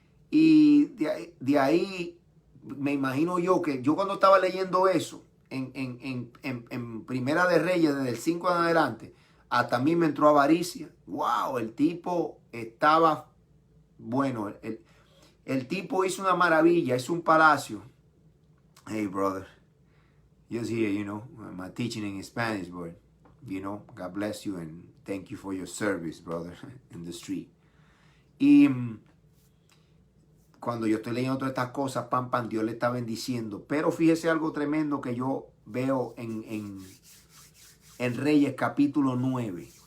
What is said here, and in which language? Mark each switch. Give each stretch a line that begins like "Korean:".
Spanish: Y de ahí me imagino yo que yo cuando estaba leyendo eso en Primera de Reyes, desde el 5 en adelante, hasta a mí me entró avaricia. Wow, el tipo estaba, bueno, el tipo hizo una maravilla, hizo un palacio.
English: Hey, brother, just here, you know, I'm teaching in Spanish, but, you know, God bless you and thank you for your service, brother, in the street.
Spanish: Y cuando yo estoy leyendo todas estas cosas, Dios le está bendiciendo. Pero fíjese algo tremendo que yo veo en Reyes capítulo 9.